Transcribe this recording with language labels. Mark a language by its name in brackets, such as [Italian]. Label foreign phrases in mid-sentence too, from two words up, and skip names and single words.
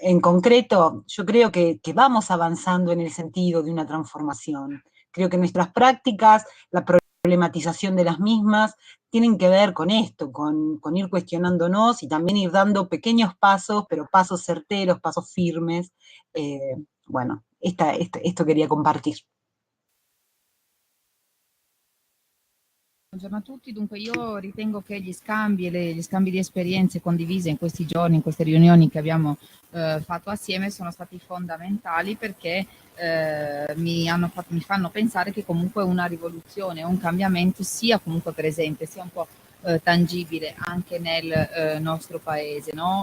[Spanish] en concreto, yo creo que vamos avanzando en el sentido de una transformación. Creo que nuestras prácticas, la problematización de las mismas, tienen que ver con esto, con ir cuestionándonos y también ir dando pequeños pasos, pero pasos certeros, pasos firmes. Bueno, esto quería compartir. [Italian] Buongiorno a tutti, dunque io ritengo che gli scambi e gli scambi di esperienze condivise in questi giorni, in queste riunioni che abbiamo fatto assieme sono stati fondamentali perché mi fanno pensare che comunque una rivoluzione, un cambiamento sia comunque presente, sia un po' tangibile anche nel nostro paese, no?